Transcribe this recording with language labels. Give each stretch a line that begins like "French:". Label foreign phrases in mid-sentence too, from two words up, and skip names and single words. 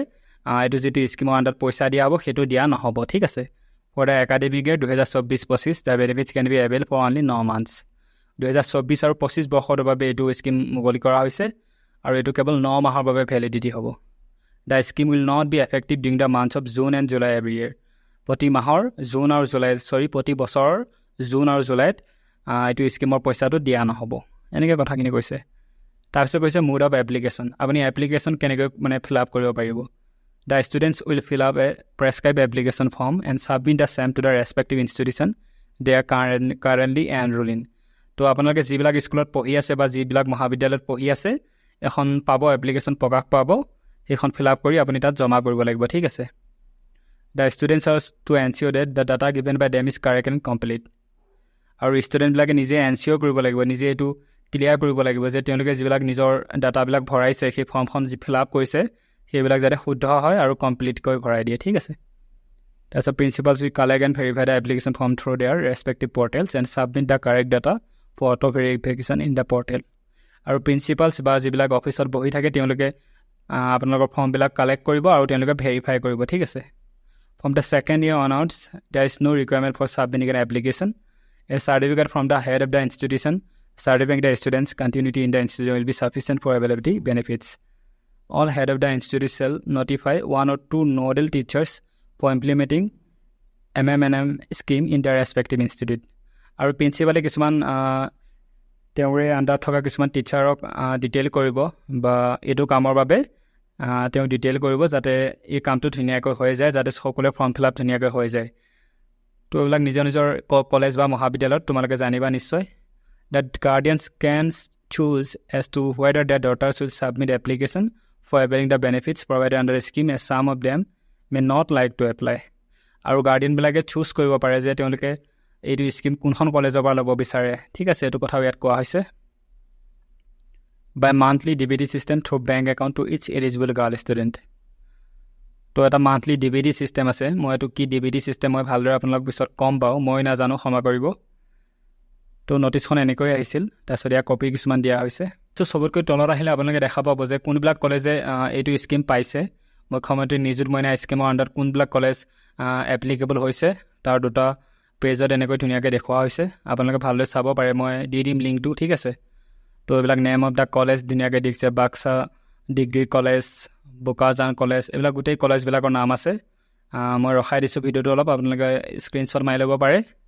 Assamese: এইটো যিটো স্কিমৰ আণ্ডাৰত পইচা দিয়া হ'ব সেইটো দিয়া নহ'ব ঠিক আছে
English: for the academic year 2024-25 the benefits can be avail for only 9 months
Assamese: 2024 আৰু 25 বৰ্ষৰ বাবে এইটো স্কিম মুকলি কৰা হৈছে আৰু এইটো কেৱল 9 মাহৰ বাবে ভ্যালিডিটি হ'ব
English: the scheme will not be effective during the months of June and July every year
Assamese: প্ৰতি মাহৰ জুন আৰু জুলাই প্ৰতি বছৰৰ জুন আৰু জুলাইত এইটো স্কিমৰ পইচাটো দিয়া নহ'ব এনেকৈ কথাখিনি কৈছে তাৰপিছত কৈছে
English: mode of application
Assamese: আপুনি এপ্লিকেশ্যন কেনেকৈ মানে
English: fill up
Assamese: কৰিব পাৰিব
English: the students will fill up a prescribe application form and submit the same to the respective institution they are currently enrol in
Assamese: তো আপোনালোকে যিবিলাক স্কুলত পঢ়ি আছে বা যিবিলাক মহাবিদ্যালয়ত পঢ়ি আছে এখন পাব এপ্লিকেশ্যন প্ৰকাশ পাব সেইখন
English: fill up
Assamese: কৰি আপুনি তাত জমা কৰিব লাগিব ঠিক আছে
English: the students are to ensure that the data given by them is correct and complete
Assamese: আৰু ষ্টুডেণ্টবিলাকে নিজে এনচিঅ' কৰিব লাগিব নিজে এইটো ক্লিয়াৰ কৰিব লাগিব যে তেওঁলোকে যিবিলাক নিজৰ ডাটাবিলাক ভৰাইছে সেই ফৰ্মখন যি
English: fill up
Assamese: কৰিছে সেইবিলাক যাতে শুদ্ধ হয় আৰু কমপ্লিটকৈ ভৰাই দিয়ে ঠিক আছে তাৰপিছত
English: principals will collect and verify the application form through their respective portals and submit the correct data for auto verification in the portal
Assamese: আৰু প্ৰিন্সিপালছ বা যিবিলাক অফিচত বহি থাকে তেওঁলোকে আপোনালোকৰ ফৰ্মবিলাক কালেক্ট কৰিব আৰু তেওঁলোকে ভেৰিফাই কৰিব ঠিক আছে
English: from the second year onwards there is no requirement for submitting an application a certificate from the head of the institution certifying the students' continuity in the institution will be sufficient for availability benefits. All head of the institute shall notify 1 or 2 nodal teachers for implementing MMNM scheme in their respective institute.
Assamese: আৰু প্ৰিন্সিপালে কিছুমান তেওঁৰে আণ্ডাৰত থকা কিছুমান টিচাৰক ডিটেইল কৰিব বা এইটো কামৰ বাবে তেওঁ ডিটেইল কৰিব যাতে এই কামটো ধুনীয়াকৈ হৈ যায় যাতে সকলোৱে ফৰ্ম
English: fill up
Assamese: ধুনীয়াকৈ হৈ যায় তো এইবিলাক নিজৰ নিজৰ কলেজ বা মহাবিদ্যালয়ত তোমালোকে জানিবা নিশ্চয়
English: that guardians can choose as to whether their daughters will submit application for availing the benefits provided under the scheme as some of them may not like to apply.
Assamese: আৰু গাৰ্ডিয়ানবিলাকে চুজ কৰিব পাৰে যে তেওঁলোকে এইটো স্কিম কোনখন কলেজৰ পৰা ল'ব বিচাৰে ঠিক আছে এইটো কথাও ইয়াত কোৱা হৈছে
English: by monthly DBT system through bank account to each eligible girl student.
Assamese: তো এটা মান্থলি DBT চিষ্টেম আছে মই এইটো কি DBT চিষ্টেম মই ভালদৰে আপোনালোক পিছত কম পাওঁ মই নাজানো ক্ষমা কৰিব তো নটিছখন এনেকৈ আহিছিল তাৰপিছত ইয়াৰ কপি কিছুমান দিয়া হৈছে তো সবতকৈ তলত আহিলে আপোনালোকে দেখা পাব যে কোনবিলাক কলেজে এইটো স্কিম পাইছে মুখ্যমন্ত্ৰী নিযুত মইনা স্কিমৰ আণ্ডাৰত কোনবিলাক কলেজ এপ্লিকেবল হৈছে তাৰ দুটা পেজত এনেকৈ ধুনীয়াকৈ দেখুওৱা হৈছে আপোনালোকে ভালদৰে চাব পাৰে মই দি দিম লিংকটো ঠিক আছে তো এইবিলাক
English: name of the college
Assamese: ধুনীয়াকৈ দিছে বাক্সা ডিগ্ৰী কলেজ বোকাজান কলেজ এইবিলাক গোটেই কলেজবিলাকৰ নাম আছে মই ৰখাই দিছোঁ ভিডিঅ'টো অলপ আপোনালোকে স্ক্ৰীনশ্বট মাৰি ল'ব পাৰে